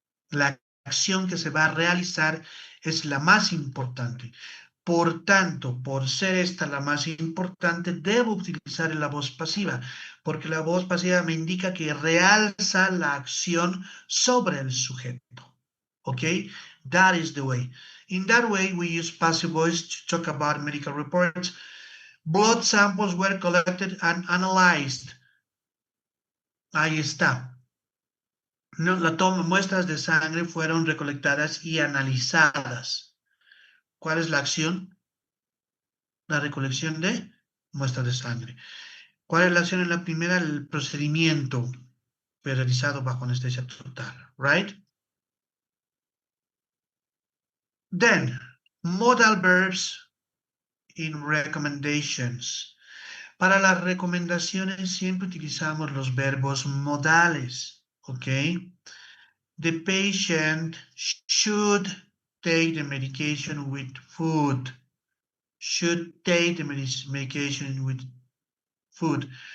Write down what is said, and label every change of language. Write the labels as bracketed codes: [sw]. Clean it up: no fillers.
[es] La acción que se va a realizar es la más importante. Por tanto, por ser esta la más importante, debo utilizar la voz pasiva, porque la voz pasiva me indica que realza la acción sobre el sujeto. [en] ¿Ok? That is the way. In that way, we use passive voice to talk about medical reports. Blood samples were collected and analyzed. [es] Ahí está. No, muestras de sangre fueron recolectadas y analizadas. ¿Cuál es la acción? La recolección de muestra de sangre. ¿Cuál es la acción en la primera? El procedimiento realizado bajo anestesia total, right? [en] Then, modal verbs in recommendations. [es] Para las recomendaciones siempre utilizamos los verbos modales, ¿ok? [en] The patient should take the medication with food. Should take the medication with food.